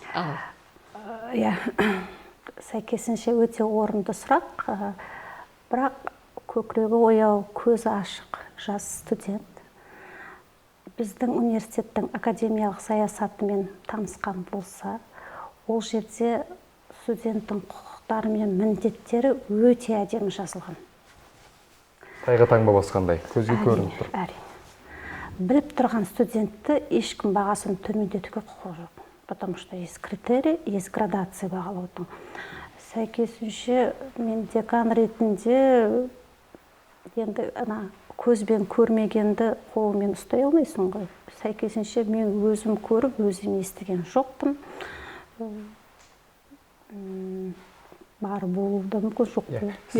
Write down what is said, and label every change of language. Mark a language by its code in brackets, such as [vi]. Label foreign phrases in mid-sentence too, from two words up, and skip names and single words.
[kk] Сәйкесінше өте орынды сұрақ, бірақ көкірегі ояу, көзі ашық жас студент біздің университеттің академиялық саясатымен танысқан болса, ол жерде студенттің құқықтары мен міндеттері өте әдемі жазылған. Тайға таңба басқандай, көзге көрініп тұр. Әрине. Біліп тұрған студентті ешкім бағасын төмендетуге құқығы жоқ. [ru] Потому что есть критерий, есть градация бағалаудың. [kk] Сәйкесінше мен декан ретінде енді көзбен көрмегенді қолмен ұстай алмайсың ғой. Сәйкесінше мен өзім көріп, өзім естіген жоқпын. Бар болуы мүмкін, жоқ болуы.